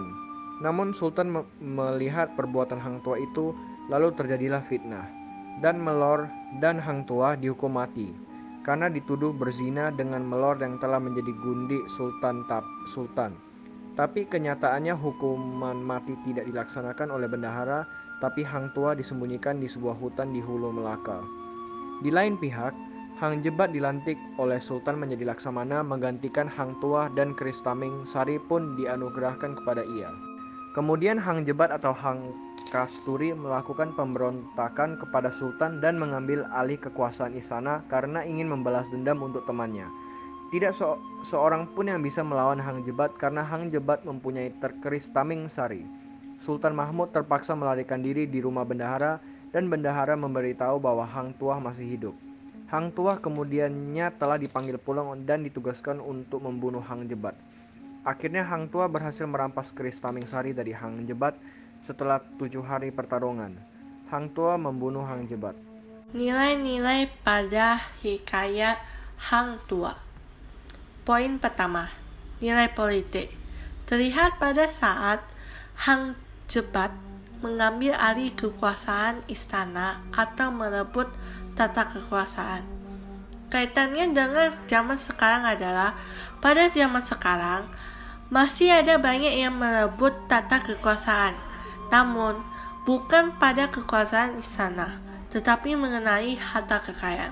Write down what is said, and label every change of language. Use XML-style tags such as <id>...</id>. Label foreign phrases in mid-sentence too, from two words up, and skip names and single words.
<id>Namun Sultan melihat perbuatan Hang Tuah itu, lalu terjadilah fitnah. Dan Melor dan Hang Tuah dihukum mati karena dituduh berzina dengan Melor yang telah menjadi gundik Sultan. Tapi kenyataannya hukuman mati tidak dilaksanakan oleh bendahara, tapi Hang Tuah disembunyikan di sebuah hutan di Hulu Melaka. Di lain pihak, Hang Jebat dilantik oleh Sultan menjadi Laksamana menggantikan Hang Tuah dan keris Taming Sari pun dianugerahkan kepada ia. Kemudian Hang Jebat atau Hang Kasturi melakukan pemberontakan kepada Sultan dan mengambil alih kekuasaan istana karena ingin membalas dendam untuk temannya. Tidak seorang pun yang bisa melawan Hang Jebat karena Hang Jebat mempunyai terkeris Taming Sari. Sultan Mahmud terpaksa melarikan diri di rumah bendahara dan bendahara memberitahu bahwa Hang Tuah masih hidup. Hang Tuah kemudiannya telah dipanggil pulang dan ditugaskan untuk membunuh Hang Jebat. Akhirnya Hang Tuah berhasil merampas keris Taming Sari dari Hang Jebat setelah 7 hari pertarungan. Hang Tuah membunuh Hang Jebat. Nilai-nilai pada hikayat Hang Tuah. Poin pertama, nilai politik. Terlihat pada saat Hang Jebat mengambil alih kekuasaan istana atau merebut tata kekuasaan. Kaitannya dengan zaman sekarang adalah, pada zaman sekarang masih ada banyak yang merebut tata kekuasaan, namun bukan pada kekuasaan istana, tetapi mengenai harta kekayaan.</id>